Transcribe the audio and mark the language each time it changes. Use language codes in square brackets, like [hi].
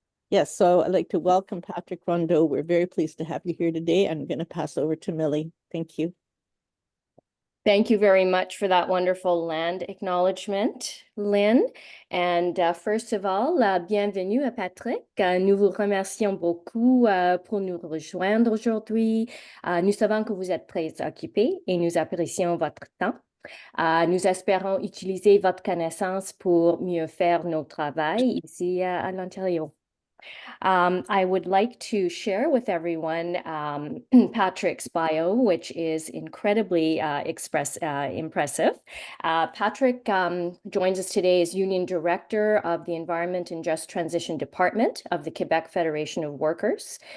[en] Yes, so I'd like to welcome Patrick Rondeau. We're very pleased to have you here today. I'm going to pass over to Millie. Thank you. Thank you very much for that wonderful land acknowledgement, Lynn. And first of all, [fr] bienvenue à Patrick. Nous vous remercions beaucoup pour nous rejoindre aujourd'hui. Nous savons que vous êtes très occupé et nous apprécions votre temps. Nous espérons utiliser votre connaissance pour mieux faire notre travail ici à l'Ontario. [en] I would like to share with everyone Patrick's bio, which is incredibly impressive. Patrick joins us today as Union Director of the Environment and Just Transition Department of the Quebec Federation of Workers.